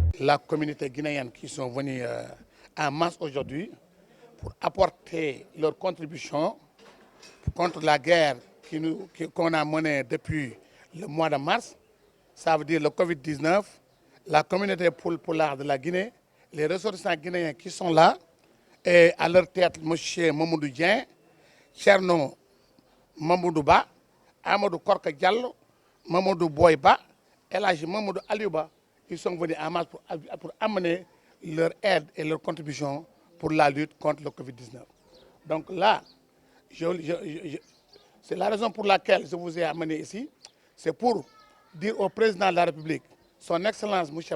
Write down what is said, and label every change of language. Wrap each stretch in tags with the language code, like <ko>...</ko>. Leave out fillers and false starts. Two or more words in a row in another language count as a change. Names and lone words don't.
<fr>la communauté guinéenne qui sont venus en masse aujourd'hui pour apporter leur contribution contre la guerre qu'on a menée depuis le mois de mars. Ça veut dire le Covid-19, la communauté poulard de la Guinée, les ressortissants guinéens qui sont là, et à leur tête, M. Mamoudou Dien, Cherno Mamoudou Ba, Amadou Korka Diallo, Mamoudou Boyba, Elhaji Mamoudou Aliouba, ils sont venus en masse pour amener leur aide et leur contribution pour la lutte contre le Covid-19. Donc là, c'est la raison pour laquelle je vous ai amené ici, c'est pour dire au président de la République, son Excellence M.</fr>